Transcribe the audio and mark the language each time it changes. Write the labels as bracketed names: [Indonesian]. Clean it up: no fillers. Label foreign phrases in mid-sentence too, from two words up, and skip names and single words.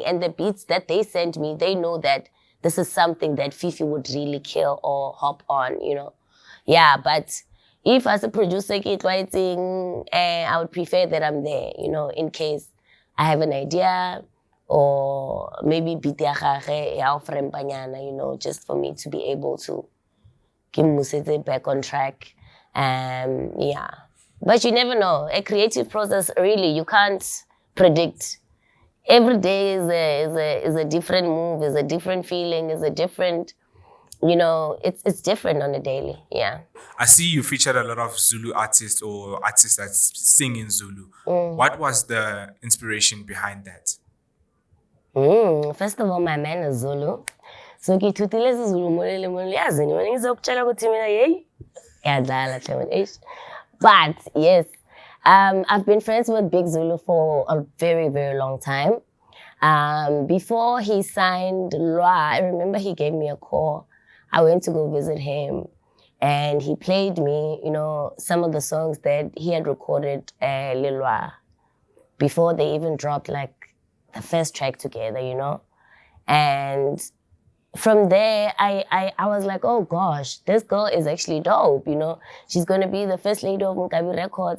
[English] And the beats that they send me, they know that this is something that Fifi would really kill or hop on, you know. Yeah, but if as a producer keep writing, I would prefer that I'm there, you know, in case I have an idea or maybe beat [Northern Sotho] ya gage, [English] you know, just for me to be able to keep Musete back on track. Yeah. But you never know. A creative process, really, you can't predict. Every day is a different move, is a different feeling, is a different, you know, it's different on a daily, yeah. I see you featured a lot of Zulu artists or artists that sing in Zulu. What was the inspiration behind that? First of all, my man is Zulu. [Zulu] So ngithutile isiZulu molele yazi ni wena ngizokutshela ukuthi mina hey yadlala hle. [English] But yes, I've been friends with Big Zulu for a very, very long time. Before he signed Lwa, I remember he gave me a call. I went to go visit him. and he played me, some of the songs that he had recorded Lilwa before they even dropped like the first track together, And from there, I was like, oh gosh, this girl is actually dope, She's going to be the first lady of Nkabi Records.